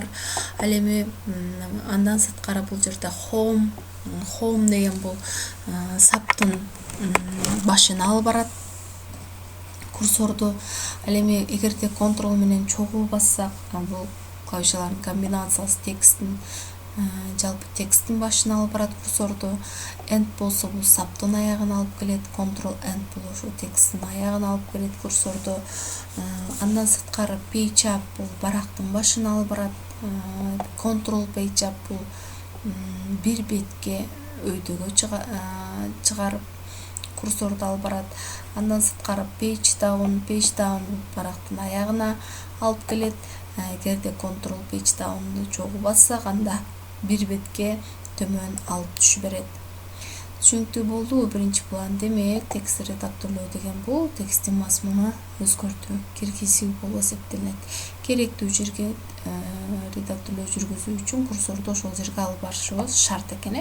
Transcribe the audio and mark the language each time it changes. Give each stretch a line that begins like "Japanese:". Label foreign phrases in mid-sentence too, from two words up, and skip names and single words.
Kyrgyz: Ал эми андан сырткары бул жерде home деген бул саптын башына алып барат курсорду. Ал эми эгерде контрол менен чогуу бассак, бул клавишалардын комбинациясы тексттин жалпы тексттин башына алып барат курсорду. End болсо бул саптын аягына алып келет,
English: control end
Kyrgyz: бул ошо тексттин аягына алып келет курсорду. Андан сырткары
English: page up
Kyrgyz: бул барактын башына алып барат,
English: control page up
Kyrgyz: бул бир бетке өйдөгө чыгарып курсорду алып барат. Андан сырткары
English: page down
Kyrgyz: бул барактын аягына алып келет. Эгерде
English: control page down'ду
Kyrgyz: чогуу бассак, анда бир бетке төмөн алып түшүп берет. Түшүнүктүү болдубу? Биринчи план демек текст редакторлоо деген бул тексттин мазмуну өзгөртүү киргизүү болуп эсептелет. Керектүү жерге редакторлоо жүргүзүү үчүн курсорду ошол жерге алып барышыбыз шарт экен.